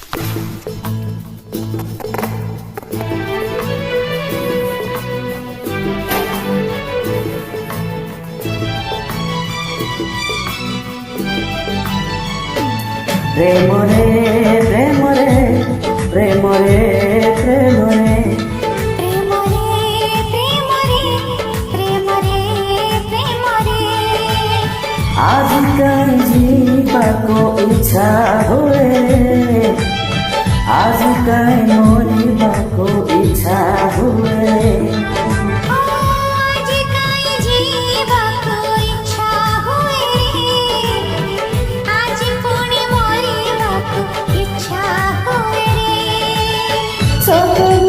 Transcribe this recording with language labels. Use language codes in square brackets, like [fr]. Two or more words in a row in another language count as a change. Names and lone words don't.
[bn] প্রেম রে প্রেম রে প্রেম রে প্রেম রে [ne] आजकल जीवाको इच्छा हुए आजकल मरिबाको इच्छा हुए सतनु